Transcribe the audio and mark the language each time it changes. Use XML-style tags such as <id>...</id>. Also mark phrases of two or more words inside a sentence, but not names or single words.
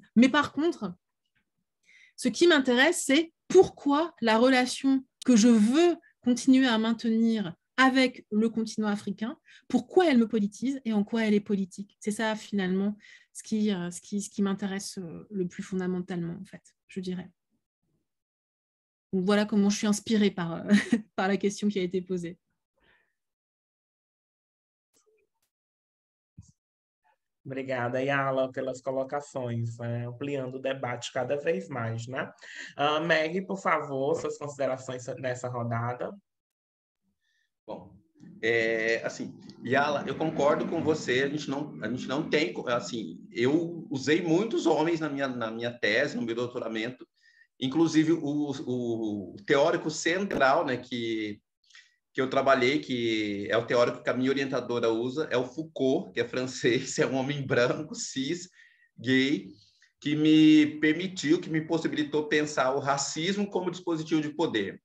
<fr>Mais par contre, ce qui m'intéresse, c'est pourquoi la relation que je veux continuer à maintenir avec le continent africain, pourquoi elle me politise et en quoi elle est politique. C'est ça, finalement, ce qui m'intéresse le plus fondamentalement, en fait, je dirais. Donc, voilà comment je suis inspirée par la question qui a été posée.</fr> <pt>Obrigada, Yala, pelas colocações, ampliando o debate cada vez mais, né? Meg, por favor, suas considerações nessa rodada. Bom, assim, Yala, eu concordo com você, a gente não tem, assim, eu usei muitos homens na minha tese, no meu doutoramento, inclusive o teórico central, né, que eu trabalhei, que é o teórico que a minha orientadora usa, é o Foucault, que é francês, é um homem branco, cis, gay, que me possibilitou pensar o racismo como dispositivo de poder.</pt>